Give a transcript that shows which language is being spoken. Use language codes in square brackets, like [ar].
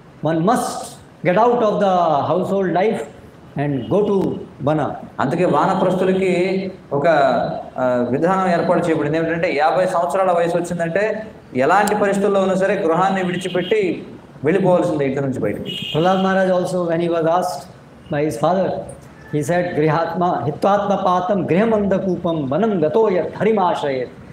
[en] One must get out of the household life and go to Vana. [te] అందుకే వానప్రస్థులకి ఒక విధానం ఏర్పాటు చేయబడింది. ఏమిటంటే 50 సంవత్సరాల వయసు వచ్చిందంటే ఎలాంటి పరిస్థితుల్లో ఉన్నా సరే గృహాన్ని విడిచిపెట్టి వెళ్ళిపోవాల్సిందే ఇంటి నుంచి బయటికి. [en] Prahlad Maharaj also, when he was asked by his father, he said, [sa] Grihatma, Hittatma Patam, Grihamandakupam, Vanam Gatoyat, Harimashrayat.